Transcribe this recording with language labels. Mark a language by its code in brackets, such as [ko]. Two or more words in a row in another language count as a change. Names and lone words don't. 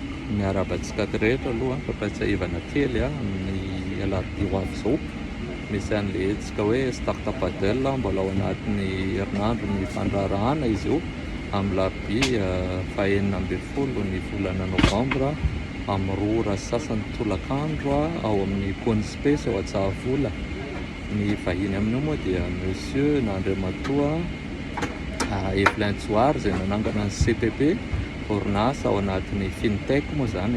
[mg] Miarabantsika rehetra aloha fampatsiahivana kely amin'ny alarobia ho avy izao. Misy an'le hetsika hoe [en] start-up paddle [mg] mbola ao anatin'ny herinandro ny fandraharahana izy io amin'ny alarobia 29 ny volana novambra amin'ny 2:30 tolakandro ao amin'ny Pony Space ao Antsahavola. Ny vahiny amin'io moa dia Monsieur Nandriamatoa Evelyn Tsoary izay nanangana ny CPP orinasa ao anatin'ny fintech moa zany